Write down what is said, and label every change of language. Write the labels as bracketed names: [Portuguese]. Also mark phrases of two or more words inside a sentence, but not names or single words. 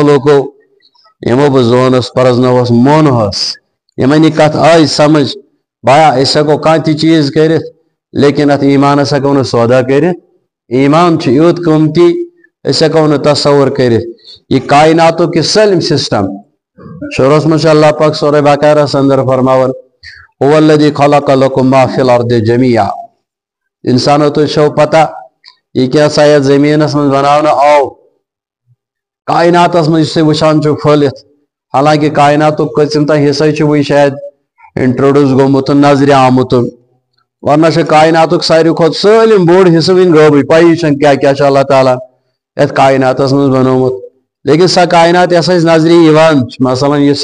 [Kashmiri] لوکو یمو بہٕ زونس پرزنووس مونہوس یمن یہِ کتھ آے سمجھ بایا أسۍ ہیٚکو کانٛہہ تہِ چیٖز کٔرِتھ لیکن اتھ ایمانس ہیٚکو نہٕ سودا کٔرِتھ ایمان چھُ یوٗت قۭمتی أسۍ ہیٚکو نہٕ تصور کٔرِتھ یہِ کایناتُک یہِ سٲلِم سسٹم شروعس منٛز چھُ اللہ پاک سورہ بقرہس اندر فرماوان [Arabic] هو الذی خلق لکم ما فی الارض جمیعا [Kashmiri] انسانو تُہۍ چھو پتہ یہِ کیٛاہ یتھ زٔمیٖنس منٛز بناونہٕ آو کائناتس منٛز یُس تُہۍ وٕچھان چھِو پھٔہلِتھ حالانکہ کائناتُک کٔژِم تام حصے چھُ وٕنہِ شاید انٹروڈیوس گوٚمُت نظرِ آمُت ورنہ چھُ کائناتُک ساروی کھۄتہٕ سٲلِم بوٚڑ حصہٕ وٕنہِ غٲبٕے پیی چھنہٕ کیٛاہ کیٛاہ چھُ اللہ تعالیٰ یتھ کائناتس منٛز بنومُت لیکن سۄ کائنات یۄس اَسہِ نظرِ یِوان چھِ مثلاً یُس